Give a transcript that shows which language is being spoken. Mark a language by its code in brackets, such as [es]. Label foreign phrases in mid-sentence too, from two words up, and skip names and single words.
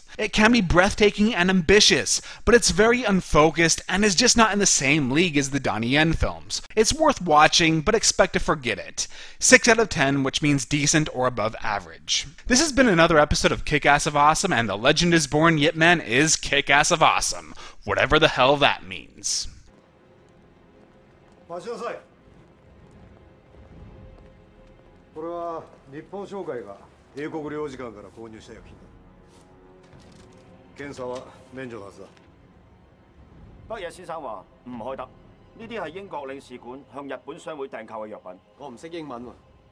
[en] It can be breathtaking and ambitious, but it's very unfocused and is just not in the same league as the Donnie Yen films. It's worth watching, but expect to forget it. 6 out of 10, which means decent or above average. This has been another episode of Kickass of Awesome, and The Legend is Born Yip Man is Kickass of Awesome, whatever the hell that means. [ja] 待ちなさい。これは日本商会が英国領事館から購入した薬品だ。検査は免除のはずだ。 [yue] 北野先生話唔開得，呢啲係英國領事館向日本商會訂購嘅藥品。我唔識英文喎。